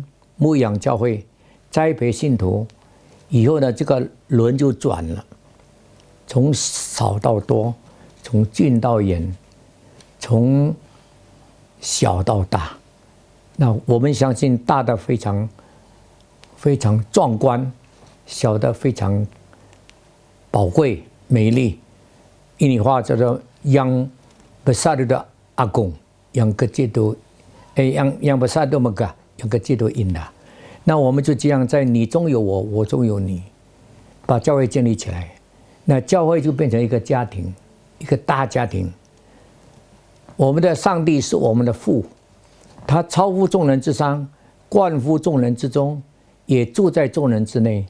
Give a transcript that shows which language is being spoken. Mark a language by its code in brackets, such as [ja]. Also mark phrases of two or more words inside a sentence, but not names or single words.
[zh] 牧养教会，栽培信徒，以后呢，这个轮就转了，从少到多，从近到远，从小到大。那我们相信大的非常非常壮观，小的非常宝贵美丽。印尼话叫做 [id] yang besar itu agung, yang kecil itu yang besar itu megah。 [zh] 有个基督印的，那我们就这样在你中有我，我中有你，把教会建立起来。那教会就变成一个家庭，一个大家庭。我们的上帝是我们的父，他超乎众人之上，贯乎众人之中，也住在众人之内。